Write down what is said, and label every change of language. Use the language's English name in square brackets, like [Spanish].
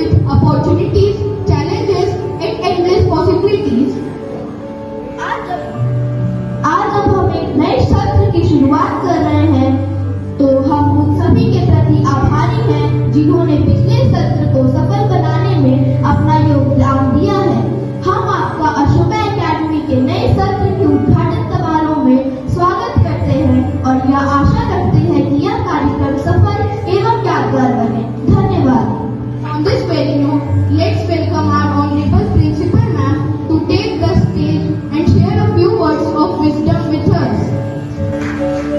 [English] opportunities, challenges and endless possibilities. [Hindi] आज जब हम एक नए सत्र की शुरुआत कर रहे हैं तो हम उन सभी के प्रति आभारी हैं जिन्होंने पिछले सत्र को सफल बनाने में अपना योगदान दिया है। हम आपका अशोका एकेडमी के नए सत्र के उद्घाटन समारोह में स्वागत करते हैं और यह आशा करते हैं कि यह कार्यक्रम सफल एवं यादगार बने। धन्यवाद। [English] On this very note, let's welcome our honorable principal ma'am to take the stage and share a few words of wisdom with us.